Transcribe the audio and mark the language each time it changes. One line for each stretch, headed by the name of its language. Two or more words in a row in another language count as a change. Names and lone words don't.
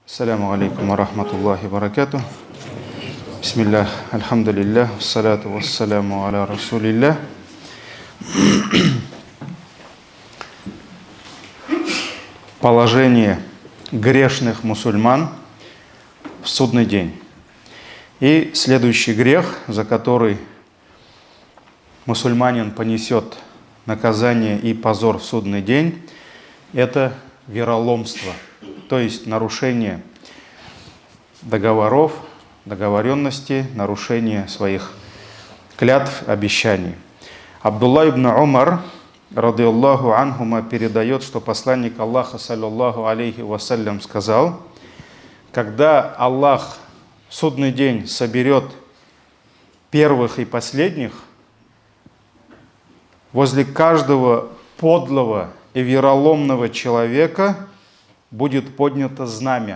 Arabic: السلام عليكم ورحمة الله وبركاته. بسم الله، الحمد لله، الصلاة والسلام على رسول الله.
Russian: Положение грешных мусульман в судный день. И следующий грех, за который мусульманин понесет наказание и позор в судный день, это вероломство, то есть нарушение договоров, договоренностей, нарушение своих клятв, обещаний. Абдулла ибн Умар,
Arabic: رضي الله عنهما,
Russian: передает, что посланник Аллаха,
Arabic: صلى الله عليه وسلم,
Russian: сказал: когда Аллах в судный день соберет первых и последних, возле каждого подлого и вероломного человека будет поднято знамя.